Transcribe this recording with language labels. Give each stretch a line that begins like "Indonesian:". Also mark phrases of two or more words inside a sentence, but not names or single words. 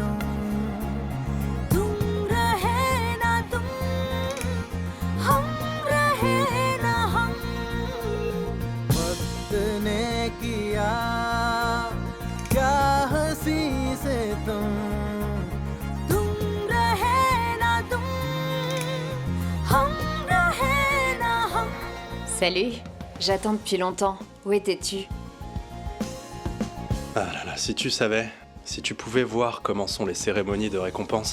Hindi: तुम रहे ना तुम हम रहे ना हम वक्त ने किया क्या हंसी से तुम रहे ना तुम हम रहे ना हम.
French: Salut, j'attends depuis longtemps. Où étais-tu? Ah là là, si tu savais, si tu pouvais voir comment sont les cérémonies de récompense.